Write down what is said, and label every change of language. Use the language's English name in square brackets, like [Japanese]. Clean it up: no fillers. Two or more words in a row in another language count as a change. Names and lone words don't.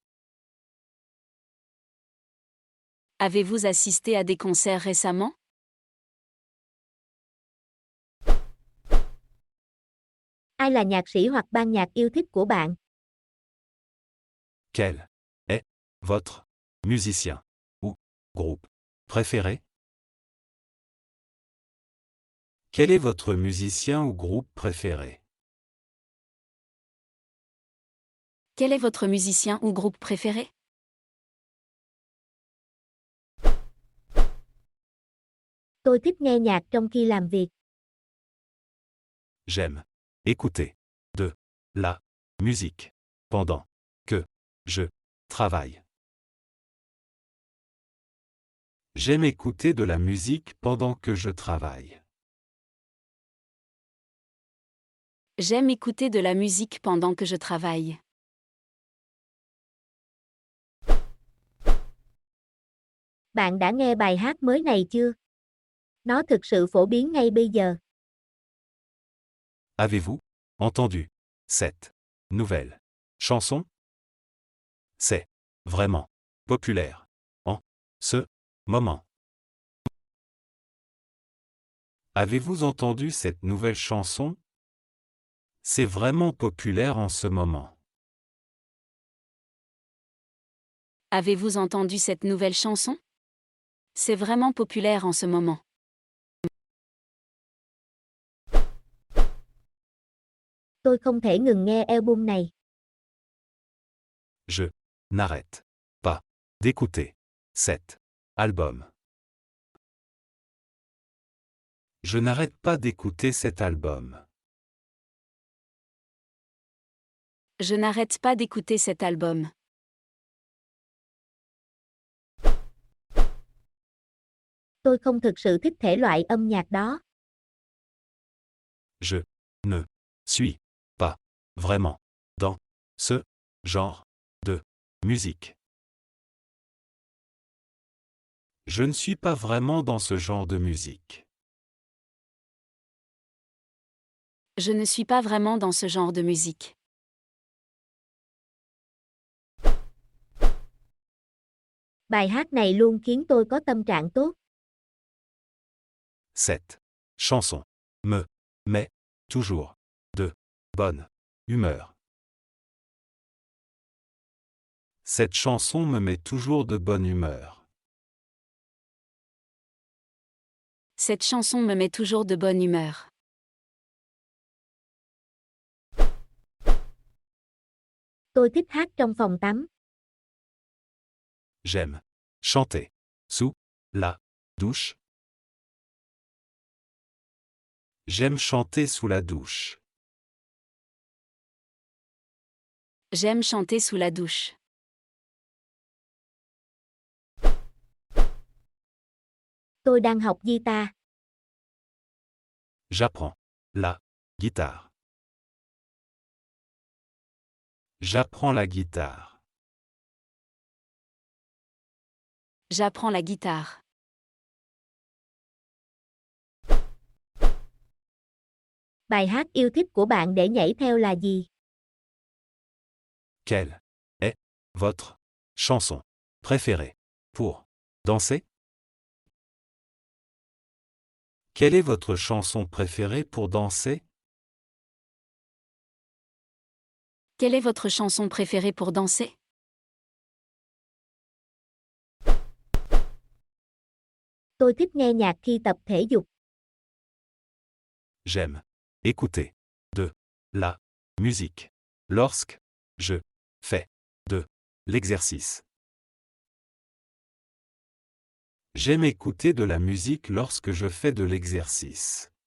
[French] Avez-vous assisté à des concerts récemment? [Vietnamese] Ai là nhạc sĩ hoặc ban nhạc yêu thích của bạn? [French] Quel est votre musicien ou groupe préféré? Quel est votre musicien ou groupe préféré? Quel est votre musicien ou groupe préféré? [Vietnamese] Tôi thích nghe nhạc trong khi làm việc. [French] J'aime écouter de la musique pendant que je travaille. J'aime écouter de la musique pendant que je travaille. J'aime écouter de la musique pendant que je travaille. [Vietnamese] Bạn đã nghe bài hát mới này chưa? Nó thực sự phổ biến ngay bây giờ. [French] Avez-vous entendu cette nouvelle chanson? C'est vraiment populaire en ce moment. Avez-vous entendu cette nouvelle chanson? C'est vraiment populaire en ce moment. Avez-vous entendu cette nouvelle chanson? C'est vraiment populaire en ce moment. [Vietnamese] Tôi không thể ngừng nghe album này. [French] Je n'arrête pas d'écouter cet album. Je n'arrête pas d'écouter cet album. Je n'arrête pas d'écouter cet album. [Vietnamese] Tôi không thực sự thích thể loại âm nhạc đó. [French] Je ne suis pas vraiment dans ce genre de musique. Je ne suis pas vraiment dans ce genre de musique. Je ne suis pas vraiment dans ce genre de musique. [Vietnamese] Bài hát này luôn khiến tôi có tâm trạng tốt. [French] Cette chanson me met toujours de bonne humeur. Cette chanson me met toujours de bonne humeur. Cette chanson me met toujours de bonne humeur. [Vietnamese] Tôi thích hát trong phòng tắm. [French] J'aime chanter sous la douche. J'aime chanter sous la douche. J'aime chanter sous la douche. [Vietnamese] Tôi đang học guitar. [French] J'apprends la guitare. J'apprends la guitare. J'apprends la guitare. [Vietnamese] Bài hát yêu thích của bạn để nhảy theo là gì? [French] Quelle est votre chanson préférée pour danser? Quelle est votre chanson préférée pour danser? Quelle est votre chanson préférée pour danser? [Vietnamese] Tôi thích nghe nhạc khi tập thể dục. [French] J'aime écouter de la musique lorsque je fais de l'exercice. J'aime écouter de la musique lorsque je fais de l'exercice.